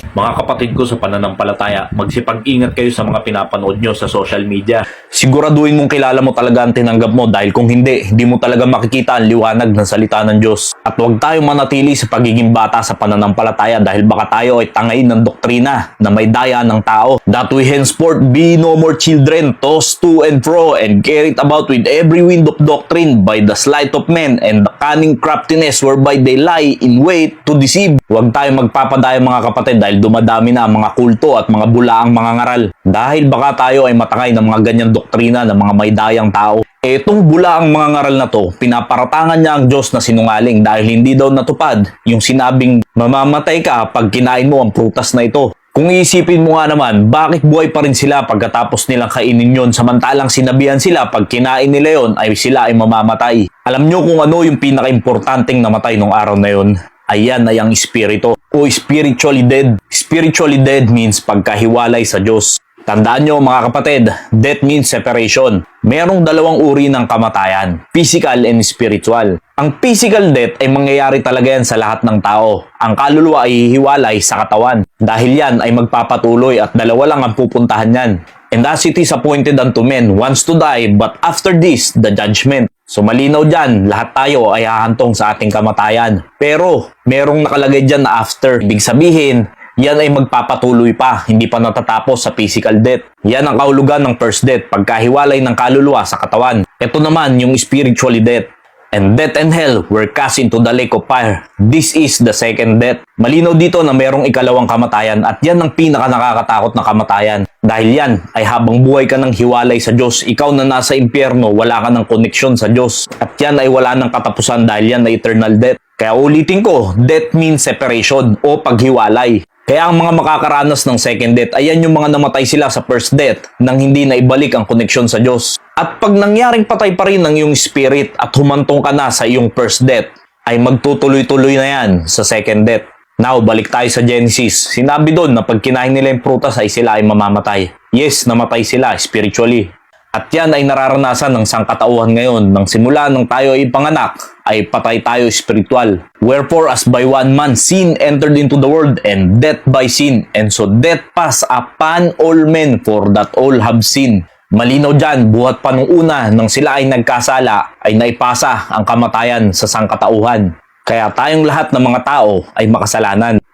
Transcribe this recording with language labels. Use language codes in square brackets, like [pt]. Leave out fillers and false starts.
[tl] Mga kapatid ko sa pananampalataya, magsipag-ingat kayo sa mga pinapanood nyo sa social media. Siguraduhin mong kilala mo talaga ang tinanggap mo dahil kung hindi mo talaga makikita ang liwanag ng salita ng Diyos. At huwag tayong manatili sa pagiging bata sa pananampalataya dahil baka tayo ay tangain ng doktrina na may daya ng tao. [en] That we henceforth be no more children, tossed to and fro and carried about with every wind of doctrine by the sleight of men and the cunning craftiness whereby they lie in wait to deceive. [tl] Huwag tayong magpapadaya mga kapatid dahil dumadami na ang mga kulto at mga bulaang mga ngaral. Dahil baka tayo ay matangay ng mga ganyang doktrina ng mga may dayang tao. Etong bulaang mga ngaral na to, pinaparatangan niya ang Diyos na sinungaling dahil hindi daw natupad yung sinabing mamamatay ka pag kinain mo ang prutas na ito. Kung iisipin mo nga naman, bakit buhay pa rin sila pagkatapos nilang kainin yon samantalang sinabihan sila pag kinain nila yon ay sila ay mamamatay? Alam nyo kung ano yung pinaka-importanteng namatay nung araw na yon? Ayan ay ang espiritu o spiritually dead. [en] Spiritually dead means [tl] pagkahiwalay sa Diyos. Tandaan nyo mga kapatid, [en] death means separation. [tl] Merong dalawang uri ng kamatayan, [en] physical and spiritual. [tl] Ang physical death ay mangyayari talaga yan sa lahat ng tao. Ang kaluluwa ay hihiwalay sa katawan. Dahil yan ay magpapatuloy at dalawa lang ang pupuntahan yan. [en] And as it is appointed unto men once to die, but after this, the judgment. [tl] So malinaw dyan, lahat tayo ay hahantong sa ating kamatayan. Pero merong nakalagay dyan na after. Ibig sabihin, yan ay magpapatuloy pa, hindi pa natatapos sa physical death. Yan ang kahulugan ng first death, pagkahiwalay ng kaluluwa sa katawan. Ito naman yung spiritually death. [en] And death and hell were cast into the lake of fire. This is the second death. [tl] Malinaw dito na merong ikalawang kamatayan at yan ang pinaka nakakatakot na kamatayan. Dahil yan ay habang buhay ka ng hiwalay sa Diyos, ikaw na nasa impyerno, wala ka ng koneksyon sa Diyos. At yan ay wala ng katapusan dahil yan ay eternal death. Kaya ulitin ko, [en] death means separation [tl] o paghiwalay. Kaya ang mga makakaranas ng second death, ayan yung mga namatay sila sa first death nang hindi na ibalik ang koneksyon sa Diyos. At pag nangyaring patay pa rin ang iyong spirit at humantong ka na sa iyong first death, ay magtutuloy-tuloy na yan sa second death. Now, balik tayo sa Genesis. Sinabi doon na pag kinain nila yung prutas ay sila ay mamamatay. Yes, namatay sila spiritually. At yan ay nararanasan ng sangkatauhan ngayon. Nang simula nang tayo ay ipanganak, ay patay tayo spiritual. [en] Wherefore, as by one man sin entered into the world, and death by sin, and so death passed upon all men, for that all have sinned. [tl] Malinaw dyan, buhat pa nung una, nang sila ay nagkasala, ay naipasa ang kamatayan sa sangkatauhan. Kaya tayong lahat ng mga tao ay makasalanan.